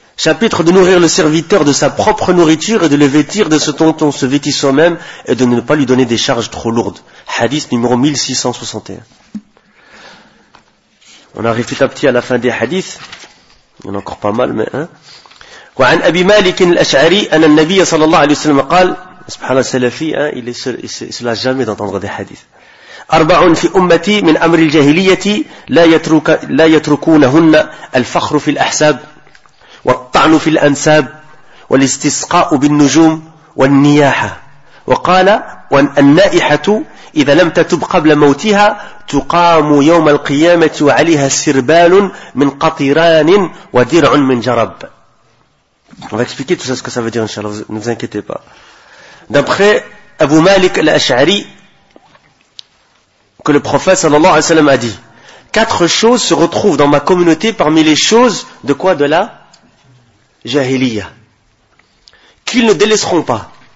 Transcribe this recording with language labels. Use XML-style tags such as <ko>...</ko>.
<fr>Chapitre de nourrir le serviteur de sa propre nourriture et de le vêtir de ce dont on se vêtit soi-même et de ne pas lui donner des charges trop lourdes. Hadith numéro 1661. On arrive petit à petit à la fin des hadiths. Il y en a encore pas mal, mais, hein.</fr> <ar>وعن أبي مالك الأشعري أن النبي صلى الله عليه وسلم قال سبحان الله السلفي ها إلى سلا جامي دانتوندغ دي حديث أربع في أمتي من أمر الجاهلية لا يتركونهن الفخر في الأحساب والطعن في الأنساب والاستسقاء بالنجوم والنياحة وقال والنائحة إذا لم تتب قبل موتها تقام يوم القيامة وعليها سربال من قطران ودرع من جرب.</ar> <fr>On va expliquer tout ça, ce que ça veut dire, Inch'Allah, ne vous inquiétez pas. D'après Abu Malik al-Ash'ari, que le prophète sallallahu alayhi wa sallam a dit, quatre choses se retrouvent dans ma communauté parmi les choses de quoi? De la jahiliya. Qu'ils ne délaisseront pas.</fr>